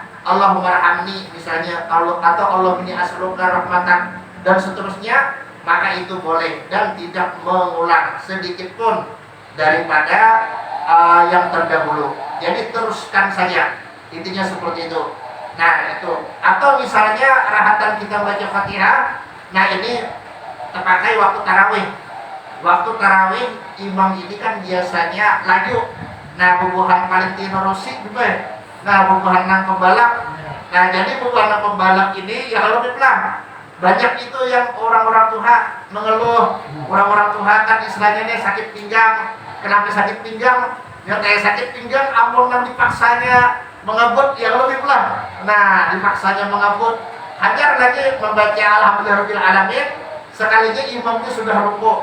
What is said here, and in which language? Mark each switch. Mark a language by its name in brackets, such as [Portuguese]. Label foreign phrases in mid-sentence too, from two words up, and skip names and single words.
[Arabic] اللهم ارحمني [Indonesian] misalnya, atau [Arabic] اللهم إني أسألك رحمة, [Indonesian] dan seterusnya. Maka itu boleh dan tidak mengulang sedikit pun daripada yang terdahulu. Jadi teruskan saja, intinya seperti itu. Nah, itu. Atau misalnya rahatan kita baca Fatihah, nah ini terpakai waktu tarawih. Waktu tarawih imam ini kan biasanya laju. [Banjar] Nah, bubuhan Valentino Rossi juga ya. Nah, bubuhan nang pembalap. Nah, jadi bubuhan nang pembalap ini ya lebih pelan. [Indonesian] Banyak itu yang orang-orang tua mengeluh. Orang-orang tua kan istilahnya nih sakit pinggang. Kenapa sakit pinggang? [Banjar] Ya kayak sakit pinggang, ampun dipaksanya mengebut yang lebih pelan. Nah, dipaksanya mengebut, hajar lagi membaca [Arabic] الحمد لله رب العالمين, [Banjar] sekalinya imamnya sudah rukuk.